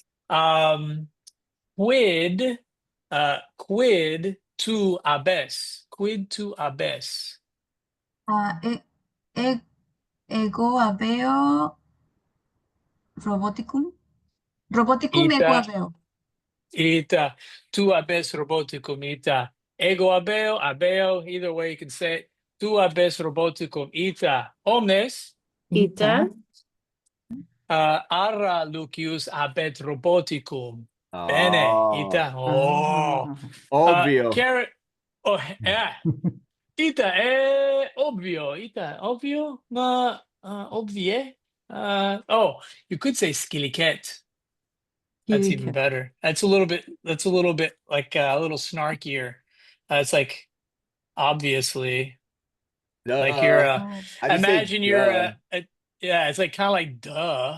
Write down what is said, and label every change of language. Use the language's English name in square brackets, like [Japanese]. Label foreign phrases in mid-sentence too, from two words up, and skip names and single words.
[Latin] Quid tu abes? Quid tu abes? Ego abeo roboticum. Roboticum ego Ita. abeo. Ita. Tu abes Roboticum. Ita. Ego abeo. [English] Either way you can say it. [Latin] Tu abes Roboticum. Ita. Omnes. Ita. Ara Lucius abet Roboticum. Bene. Ita. Oh. [Italian] Ovvio. [English] Karen. Oh, yeah. [Latin] Ita ovvio. [Italian] Ita ovvio. Ma ovvie. [English] You could say skilliket. That's even better. That's a little bit like a little snarkier. It's like obviously like you're How do you say imagine you're duh? yeah, it's like kind of like duh.